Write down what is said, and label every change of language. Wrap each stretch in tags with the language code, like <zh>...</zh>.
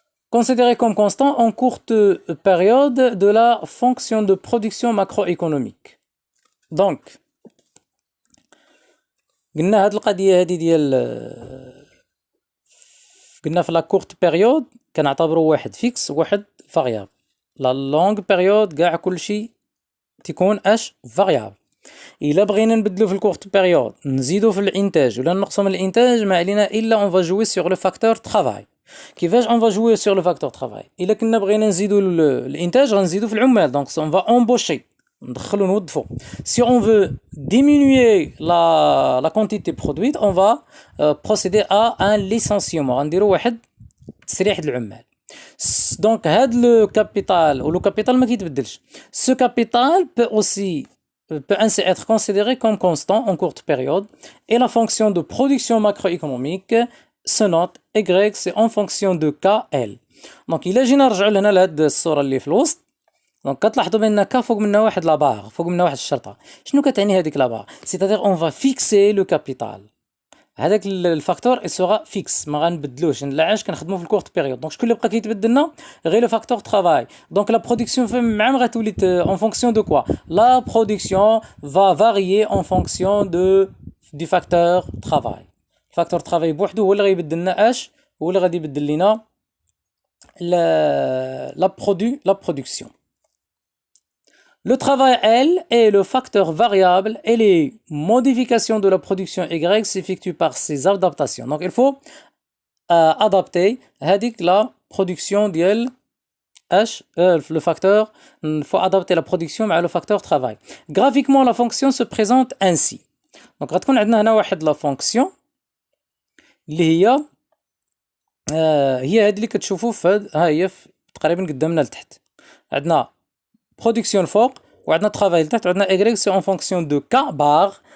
<fr>Considéré comme constant en courte période de la fonction de production macroéconomique.</fr> <ar>Donc, قلنا هاد القضية هادي ديال قلنا في la courte période كنعتبروا واحد فيكس وواحد variable. La longue période كاع كلشي تيكون اش variable. إلا بغينا نبدلو في الكورت بيريود نزيدو في الإنتاج ولا نقصو من الإنتاج ما علينا إلا</ar> <fr>on va jouer sur le facteur travail.</fr> <ar>كيفاش</ar> <fr>on va jouer sur le facteur travail؟</fr> <ar>إلا كنا بغينا نزيدو الإنتاج غنزيدو في العمال,</ar> <fr>donc on va embaucher,</fr> <ar>ندخلو نوظفو.</ar> <fr>Si on veut diminuer la quantité produite, on va procéder à un licenciement,</fr> <ar>غنديرو واحد تسريح العمال. Donc هاد لو كابيتال ولو كابيتال ما كيتبدلش.</ar> <fr>Ce capital peut ainsi être considéré comme constant en courte période et la fonction de production macroéconomique se note Y, c'est en fonction de KL.</fr> <ar>Donc إلا جينا نرجعوا لهنا لهاد الصورة اللي في الوسط, دونك كتلاحظوا بأن K فوق منها واحد لابار, فوق منها واحد الشرطة. شنو كتعني هذيك لابار؟</ar> <fr>C'est-à-dire on va fixer le capital.</fr> <ar>هذاك الفاكتور سوغا فيكس, ما غنبدلوش, علاش كنخدموا في الكورت بيريود. دونك شكون اللي بقى كيتبدلنا غير لو فاكتور طرافاي. دونك لا برودكسيون مع غتولي</ar> <fr>en fonction de quoi? La production va varier en fonction du facteur travail.</fr> <ar>الفاكتور طرافاي بوحدو هو اللي غيبدلنا اش, هو اللي غادي يبدل لنا لا برودكسيون.</ar> <fr>Le travail L est le facteur variable et les modifications de la production Y s'effectuent par ces adaptations. Donc il faut adapter la production ديال H, le facteur, il faut adapter la production à le facteur travail. Graphiquement, la fonction se présente ainsi.</fr> <ar>Donc غتكون عندنا هنا واحد لا فونكسيون اللي هي هذه اللي كتشوفوا ها هي تقريبا قدامنا لتحت. عندنا برودكسيون فوق وعندنا ترافاي لتحت وعندنا ايغريك سي اون فونكسيون دو كا بار.</ar>